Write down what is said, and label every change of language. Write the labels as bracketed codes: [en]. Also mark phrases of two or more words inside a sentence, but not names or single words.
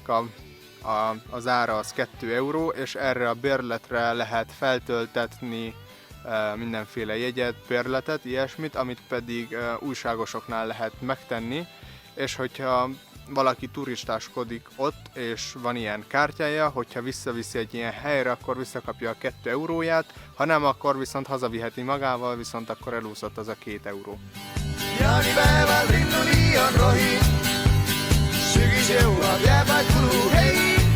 [hu] az ára az 2 euró, és erre a bérletre lehet feltöltetni mindenféle jegyet, bérletet, ilyesmit, amit pedig újságosoknál lehet megtenni, és hogyha valaki turistáskodik ott, és van ilyen kártyája, hogyha visszaviszi egy ilyen helyre, akkor visszakapja a 2 euróját, ha nem, akkor viszont hazaviheti magával, viszont akkor elúszott az a 2 euró. [et] Jaanipäeval linnuli on rohi, sügis jõuab, jääb vaid kulu, hei